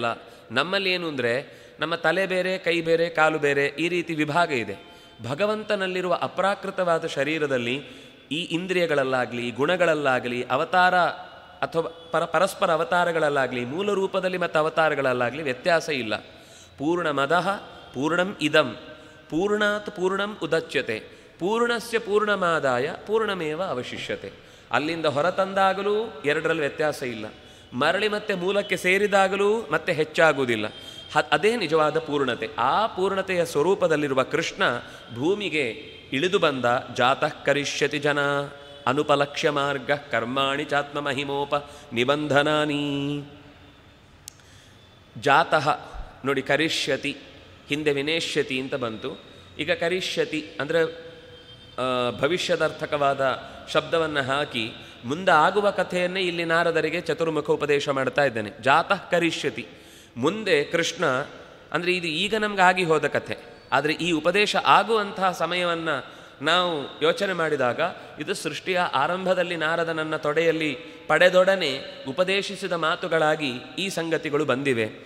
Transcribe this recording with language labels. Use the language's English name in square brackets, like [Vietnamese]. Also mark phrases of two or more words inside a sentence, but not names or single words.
[Kannada] ನಮ್ಮಲ್ಲಿ ಏನು ಅಂದರೆ ನಮ್ಮ ತಲೆ ಬೇರೆ, ಕೈ ಬೇರೆ, ಕಾಲು ಬೇರೆ, ಈ ರೀತಿ ವಿಭಾಗ ಇದೆ. ಭಗವಂತನಲ್ಲಿರುವ ಅಪ್ರಾಕೃತವಾದ ಶರೀರದಲ್ಲಿ ಈ ಇಂದ್ರಿಯಗಳಲ್ಲಾಗಲಿ, ಗುಣಗಳಲ್ಲಾಗಲಿ, ಅವತಾರ ಅಥವಾ ಪರಸ್ಪರ ಅವತಾರಗಳಲ್ಲಾಗಲಿ, ಮೂಲ ರೂಪದಲ್ಲಿ ಮತ್ತು ಅವತಾರಗಳಲ್ಲಾಗಲಿ ವ್ಯತ್ಯಾಸ ಇಲ್ಲ. [Sanskrit] ಪೂರ್ಣಮದಃ ಪೂರ್ಣಂ ಇದಂ ಪೂರ್ಣಾತ್ ಪೂರ್ಣಂ ಉದಚ್ಯತೆ ಪೂರ್ಣಸ್ಯ ಪೂರ್ಣಮಾದಾಯ ಪೂರ್ಣಮೇವ ಅವಶಿಷ್ಯತೆ. [Kannada] ಅಲ್ಲಿಂದ ಹೊರತಂದಾಗಲೂ ಎರಡರಲ್ಲಿ ವ್ಯತ್ಯಾಸ ಇಲ್ಲ, ಮರಳಿ ಮತ್ತೆ ಮೂಲಕ್ಕೆ ಸೇರಿದಾಗಲೂ ಮತ್ತೆ ಹೆಚ್ಚಾಗುವುದಿಲ್ಲ. ಅದೇ ನಿಜವಾದ ಪೂರ್ಣತೆ. ಆ ಪೂರ್ಣತೆಯ ಸ್ವರೂಪದಲ್ಲಿರುವ ಕೃಷ್ಣ ಭೂಮಿಗೆ ಇಳಿದು ಬಂದ. [Sanskrit] ಜಾತಃ ಕರಿಷ್ಯತಿ ಜನ ಅನುಪಲಕ್ಷ್ಯ ಮಾರ್ಗ ಕರ್ಮಾಣಿ ಚಾತ್ಮ ಮಹಿಮೋಪ ನಿಬಂಧನಾನಿ. [Kannada] ಜಾತಃ ನೋಡಿ, ಕರಿಷ್ಯತಿ ಹಿಂದೆ ವಿನೇಷ್ಯತಿ ಅಂತ ಬಂತು, ಈಗ ಕರಿಷ್ಯತಿ ಅಂದರೆ ಭವಿಷ್ಯದರ್ಥಕವಾದ ಶಬ್ದವನ್ನು ಹಾಕಿ ಮುಂದೆ ಆಗುವ ಕಥೆಯನ್ನೇ ಇಲ್ಲಿ ನಾರದರಿಗೆ ಚತುರ್ಮುಖ ಉಪದೇಶ ಮಾಡ್ತಾ ಇದ್ದಾನೆ. [Sanskrit] ಜಾತಃ ಕರಿಷ್ಯತಿ, [Kannada] ಮುಂದೆ ಕೃಷ್ಣ ಅಂದರೆ ಇದು ಈಗ ನಮ್ಗೆ ಆಗಿ ಹೋದ ಕಥೆ, ಆದರೆ ಈ ಉಪದೇಶ ಆಗುವಂತಹ ಸಮಯವನ್ನು ನಾವು ಯೋಚನೆ ಮಾಡಿದಾಗ ಇದು ಸೃಷ್ಟಿಯ ಆರಂಭದಲ್ಲಿ ನಾರದನನ್ನ ತೊಡೆಯಲ್ಲಿ ಪಡೆದೊಡನೆ ಉಪದೇಶಿಸಿದ ಮಾತುಗಳಾಗಿ ಈ ಸಂಗತಿಗಳು ಬಂದಿವೆ.